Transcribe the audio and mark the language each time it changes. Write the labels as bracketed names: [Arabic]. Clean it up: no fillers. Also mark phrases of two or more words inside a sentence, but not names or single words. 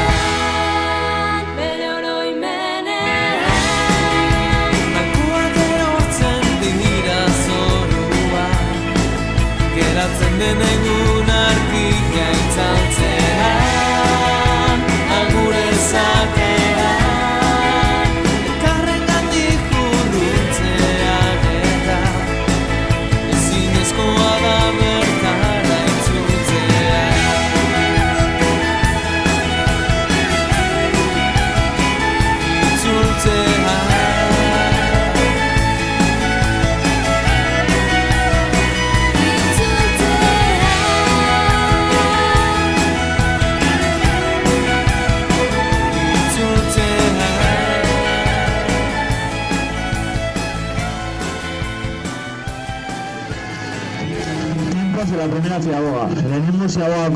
[Basque] Bere oroimenean, malkoak erortzen dira geratzen den egun argia itzaltzean, agur esatean, elkarrengandik urrutzean eta ezinezkoa da bertara itzultzea. [Spanish] De la primera ciaboga, [Basque] lehenengo ziabogako